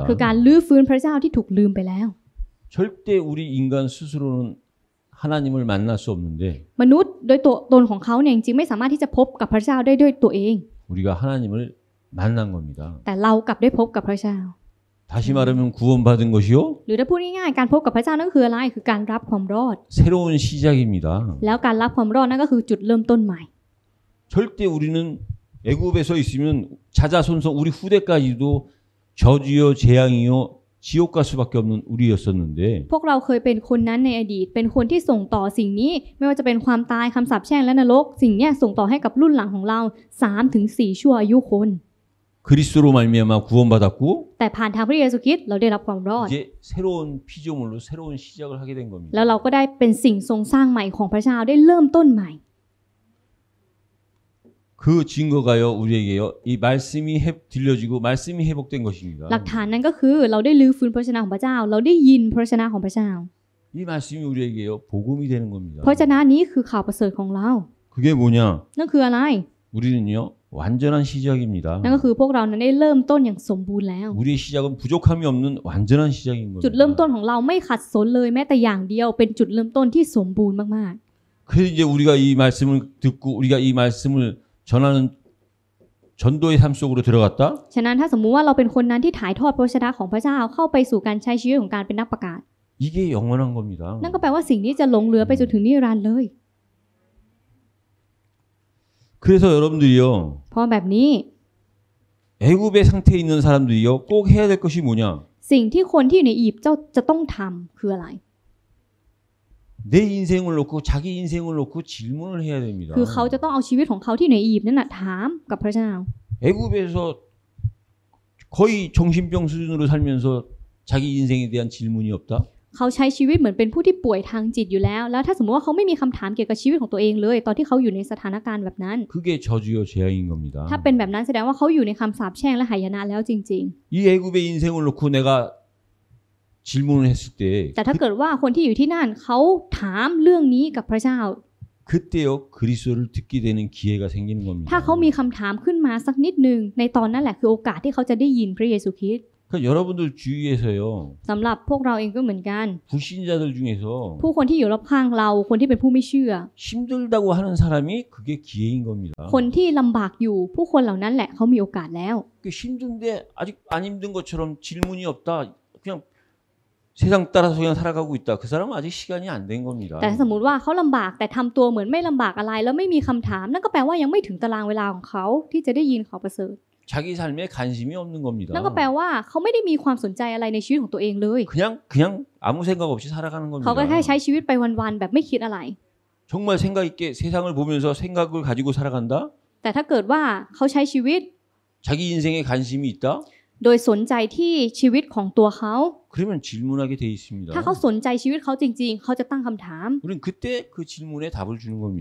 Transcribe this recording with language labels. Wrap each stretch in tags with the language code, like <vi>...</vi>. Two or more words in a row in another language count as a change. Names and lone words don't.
<th>คือการลื้อฟื้นพระเจ้าที่ถูกลืมไปแล้ว</th> <ko>절대 우리 인간 스스로는 하나님을 만날 수 없는데</ko> <th>มนุษย์โดยตัวตนของเขาเนี่ยจริงๆไม่สามารถที่จะพบกับพระเจ้าได้ด้วยตัวเอง</th> <ko>우리가 하나님을 만난 겁니다.</ko> <th>แต่เรากลับได้พบกับพระเจ้า</th> <ko>다시 말하면 구원받은 것이요?</ko> <th>หรือถ้าพูดง่ายๆการพบกับพระเจ้านั่นคืออะไรคือการรับความรอด</th> <ko>새로운 시작입니다.</ko> <th>แล้วการรับความรอดนั่นก็คือจุดเริ่มต้นใหม่</th> <ko>절대 우리는 애굽에서 있으면 자자손손 우리 후대까지도 저주요 재앙이요 지옥 갈 수밖에 없는 우리였었는데</ko> <th>พวกเราเคยเป็นคนนั้นในอดีตเป็นคนที่ส่งต่อสิ่งนี้ไม่ว่าจะเป็นความตายคำสาปแช่งและนรกสิ่งเนี้ยส่งต่อให้กับรุ่นหลังของเรา 3-4 ชั่วอายุคน</th> <ko>그리스도로 말미암아 구원받았고</ko> <th>แต่ผ่านทางพระเยซูคริสต์เราได้รับความรอด</th> <ko>이제 새로운 피조물로 새로운 시작을 하게 된 겁니다.</ko> <th>แล้วเราก็ได้เป็นสิ่งทรงสร้างใหม่ของพระเจ้าได้เริ่มต้นใหม่</th> <ko>그 증거가요 우리에게요 이 말씀이 들려지고 말씀이 회복된 것입니다.</ko> <th>หลักฐานนั้นก็คือเราได้ลื้อฟื้นพระชนะของพระเจ้าเราได้ยินพระชนะของพระเจ้า</th> <ko>이 말씀이 우리에게요 복음이 되는 겁니다.</ko> <th>พระชนะนี้คือข่าวประเสริฐของเรา</th> <ko>그게 뭐냐?</ko> <th>นั่นคืออะไร</th> <ko>우리는요 완전한 시작입니다.</ko> <th>นั่นก็คือพวกเรานั้นได้เริ่มต้นอย่างสมบูรณ์แล้ว</th> <ko>우리의 시작은 부족함이 없는 완전한 시작인</ko> <th>จุดเริ่มต้น</th> <ko>겁니다.</ko> <th>ของเราไม่ขัดสนเลยแม้แต่อย่างเดียวเป็นจุดเริ่มต้นที่สมบูรณ์มาก</th> <ko>그래서 이제 우리가 이 말씀을 듣고 우리가 이 말씀을 전하는 전도의 삶 속으로 들어갔다.</ko> <th>ๆฉะนั้นถ้าสมมุติว่าเราเป็นคนนั้นที่ถ่ายทอดพระชนะของพระเจ้าเข้าไปสู่การใช้ชีวิตของการเป็นนักประกาศ</th> <ko>이게 영원한 겁니다.</ko> <th>นั่นก็แปลว่าสิ่งนี้จะหลงเหลือไปจนถึงนิรันดร์เลย</th> <ko>그래서 여러분들이요</ko> <th>เพราะแบบนี้</th> <ko>애굽의 상태에 있는 사람들이요 꼭 해야 될 것이 뭐냐?</ko> <th>สิ่งที่คนที่อยู่ในอียิปต์จะต้องทำคืออะไร</th> <ko>내 인생을 놓고 자기 인생을 놓고 질문을 해야 됩니다.</ko> <th>คือเขาจะต้องเอาชีวิตของเขาที่อยู่ในอียิปต์นั่นน่ะถามกับพระเจ้า</th> <ko>애굽에서 거의 정신병 수준으로 살면서 자기 인생에 대한 질문이 없다?</ko> <th>เขาใช้ชีวิตเหมือนเป็นผู้ที่ป่วยทางจิตอยู่แล้ว แล้วถ้าสมมติว่าเขาไม่มีคำถามเกี่ยวกับชีวิตของตัวเองเลย ตอนที่เขาอยู่ในสถานการณ์แบบนั้น</th> <ko>그게 저주요 재앙인 겁니다.</ko> <th>ถ้าเป็นแบบนั้นแสดงว่าเขาอยู่ในคำสาปแช่งและหายนะแล้วจริง</th> <ko>이 애굽의 인생을 놓고 내가 질문을 했을 때</ko> <th>ๆ แต่ถ้าเกิดว่าคนที่อยู่ที่นั่นเขาถามเรื่องนี้กับพระเจ้า</th> <ko>그때요 그리스도를 듣게 되는 기회가 생기는 겁니다.</ko> <th>ถ้าเขามีคำถามขึ้นมาสักนิดนึงในตอนนั้นแหละคือโอกาสที่เขาจะได้ยินพระเยซูคริสต์</th> <ko>그러니까 여러분들 주위에서요</ko> <th>สำหรับพวกเราเองก็เหมือนกัน</th> <ko>불신자들 중에서</ko> <th>ผู้คนที่อยู่รอบข้างเราคนที่เป็นผู้ไม่เชื่อ</th> <ko>힘들다고 하는 사람이 그게 기회인 겁니다.</ko> <th>คนที่ลำบากอยู่ผู้คนเหล่านั้นแหละเขามีโอกาสแล้ว</th> <ko>힘든데 아직 안 힘든 것처럼 질문이 없다. 그냥 세상 따라서 그냥 살아가고 있다. 그 사람은 아직 시간이 안 된 겁니다.</ko> <th>แต่สมมติว่าเขาลำบากแต่ทำตัวเหมือนไม่ลำบากอะไรแล้วไม่มีคำถามนั่นก็แปลว่ายังไม่ถึงตารางเวลาของเขาที่จะได้ยินข่าวประเสริฐ</th> <ko>자기 삶에 관심이 없는 겁니다.</ko> <th>นั่นก็แปลว่าเขาไม่ได้มีความสนใจอะไรในชีวิตของตัวเองเลย</th> <ko>그냥 아무 생각 없이 살아가는</ko> <th>เขาก็แค่</th> <ko>겁니다.</ko> <th>ใช้ชีวิตไปวันๆแบบไม่คิดอะไร</th> <ko>정말 생각 있게 세상을 보면서 생각을 가지고 살아간다?</ko> <th>แต่ถ้าเกิดว่าเขาใช้ชีวิต</th> <ko>자기 인생에 관심이 있다?</ko> <th>โดยสนใจที่ชีวิตของตัวเขา</th> <ko>그러면 질문하게 돼 있습니다.</ko> <th>ถ้าเขาสนใจชีวิตเขาจริงๆ เขาจะตั้งคำถาม</th> <ko>우린 그때 그 질문에 답을 주는 겁니다.</ko>